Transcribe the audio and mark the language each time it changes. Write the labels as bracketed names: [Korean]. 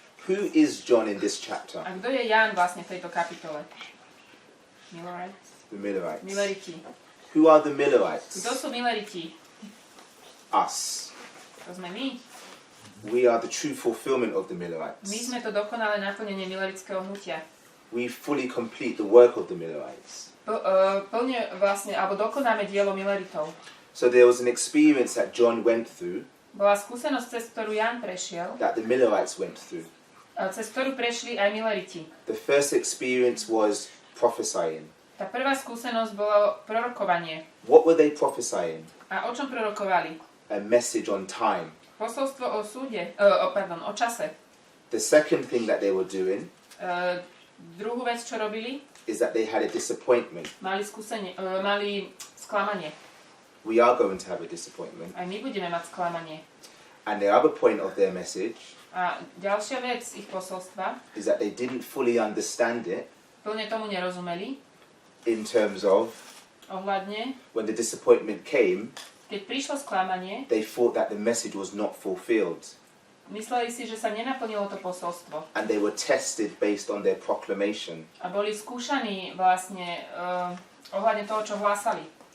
[English] Who is John in this chapter? [Slovak] A kto je Ján vlastne v tejto kapitole? Millerites? [English] The Millerites. [Slovak] Milleriti. [English] Who are the Millerites? [Slovak] Kto sú Milleriti? [English] Us. [Slovak] To sme my. [English] We are the true fulfillment of the Millerites. [Slovak] My sme to dokonalé naplnenie milerického hnutia. [English] We fully complete the work of the Millerites. [Slovak] Plne vlastne, alebo dokonáme dielo Milleritov. [English] So there was an experience that John went through. [Slovak] Bola skúsenosť, cez ktorú Ján prešiel. [English] That the Millerites went through. [Slovak] Cez ktorú prešli aj Milleriti. [English] The first experience was prophesying. [Slovak] Tá prvá skúsenosť bolo prorokovanie. [English] What were they prophesying? [Slovak] A o čom prorokovali? [English] A message on time. [Slovak] Posolstvo o súde, o čase. [English] The second thing that they were doing [Slovak] Druhú vec, čo robili, [English] is that they had a disappointment. [Slovak] mali sklamanie. [English] We are going to have a disappointment. [Slovak] Aj my budeme mať sklamanie. [English] And the other point of their message [Slovak] A ďalšia vec ich posolstva, [English] is that they didn't fully understand it [Slovak] plne tomu nerozumeli, [English] in terms of [Slovak] ohľadne, [English] when the disappointment came, [Slovak] keď prišlo sklamanie, [English] they thought that the message was not fulfilled. [Slovak] mysleli si, že sa nenaplnilo to posolstvo. [English] And they were tested based on their proclamation. [Slovak] A boli skúšaní vlastne ohľadne toho, čo hlásali.